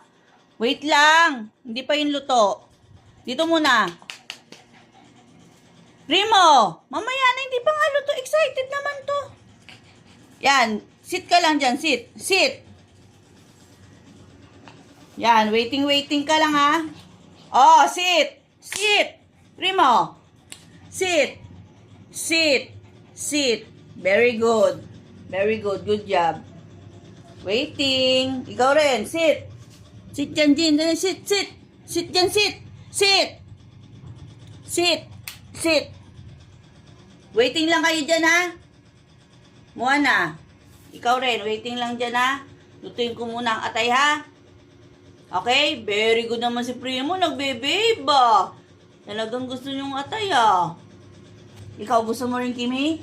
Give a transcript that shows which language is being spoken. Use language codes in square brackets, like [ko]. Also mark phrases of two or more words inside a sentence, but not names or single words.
[tl] Wait lang. Hindi pa yung luto. Dito muna. Primo! Mamaya na. Hindi pa nga luto. Excited naman to. Yan. Sit ka lang dyan. [en] Sit. Sit. [tl] Yan. [en] Waiting, waiting [tl] ka lang ha. [en] Oh, sit. Sit. Primo. Sit. Sit. Sit. Very good. Very good. Good job. Waiting. [tl] Ikaw rin. [en] Sit. Sit dyan, Jin. Sit, sit. Sit dyan, sit. Sit. Sit. Sit. [tl] Waiting lang kayo dyan, ha? Moana. Ikaw rin. Waiting lang dyan, ha? Lutuin ko muna ang atay, ha? [en] Okay? Very good [tl] naman si Primo. Nagbe-babe, ba? Talagang gusto niyong atay, ah. Ikaw gusto mo rin, Kimi?